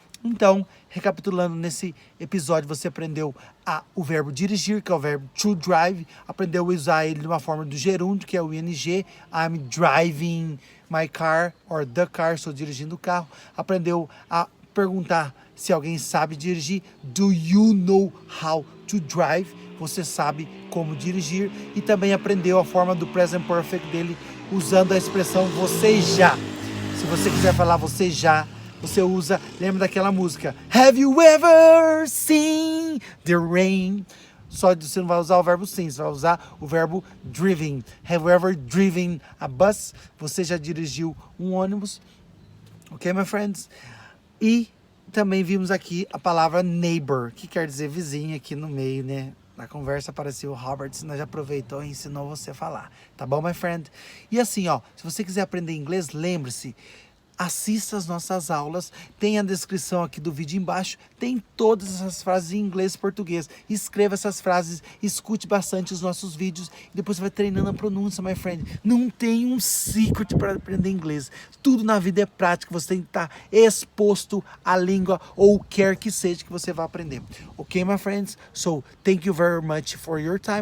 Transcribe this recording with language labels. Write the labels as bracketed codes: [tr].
[pt] Então, recapitulando, nesse episódio você aprendeu o verbo dirigir, que é o verbo to drive, aprendeu a usar ele de uma forma do gerúndio, que é o ing, [en] I'm driving my car, or the car, [pt] estou dirigindo o carro, aprendeu a perguntar se alguém sabe dirigir, [en] do you know how to drive, [pt] você sabe como dirigir, e também aprendeu a forma do present perfect dele, usando a expressão você já. Se você quiser falar você já, você usa, lembra daquela música, [en] have you ever seen the rain? [pt] Só você não vai usar o verbo sim, você vai usar o verbo driven. [en] Have you ever driven a bus? [pt] Você já dirigiu um ônibus? Ok, [en] my friends? [pt] E também vimos aqui a palavra neighbor, que quer dizer vizinho aqui no meio, né? Na conversa apareceu o Roberts, nós já aproveitou e ensinou você a falar. Tá bom, [en] my friend? [pt] E assim, ó, se você quiser aprender inglês, lembre-se, assista as nossas aulas, tem a descrição aqui do vídeo embaixo, tem todas essas frases em inglês e português. Escreva essas frases, escute bastante os nossos vídeos e depois você vai treinando a pronúncia, [en] my friend. [pt] Não tem um secret para aprender inglês. Tudo na vida é prática, você tem que estar exposto à língua ou quer que seja que você vá aprender. [en] Ok, my friends? So, thank you very much for your time.